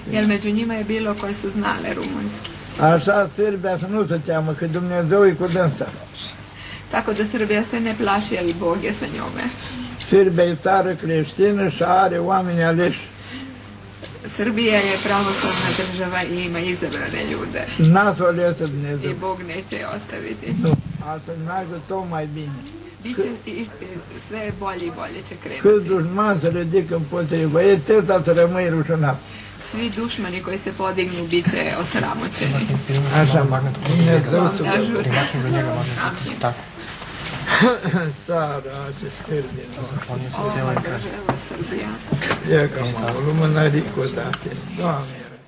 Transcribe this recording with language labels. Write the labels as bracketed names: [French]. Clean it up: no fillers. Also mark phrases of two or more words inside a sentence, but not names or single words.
[Serbian] Jer među njima je bilo koji su znale rumunski. [Romanian] Așa Serbia să nu se teamă, că Dumnezeu e cu dânsa. [Serbian] Tako da Srbija se ne plaši, ali Bog je sa njome. [Romanian] Serbia e țară creștină și are oameni aleși. [Serbian] Srbija je pravoslavna država i ima izabrane ljude. [Romanian] N-a să o lese [Serbian] I [Romanian] Dumnezeu. [Serbian] Bog neće je ostaviti. [Romanian] Nu, asta meargă tot mai bine. [Serbian] Biće sve bolje i bolje će [Romanian] Câți [Serbian] krenuti. [Romanian] dușmani se ridică împotriva ei, teta să rămâi rușinat. [Serbian] Svi dušmani koji se podignu bit će osramoćeni. [Romanian] Așa, Dumnezeu să vă Ajută. [Serbian] Tak. [Romanian] țara ce Serbia. [Serbian] Ova država Srbija. [Romanian] E ca lumânării cu date. Doamne,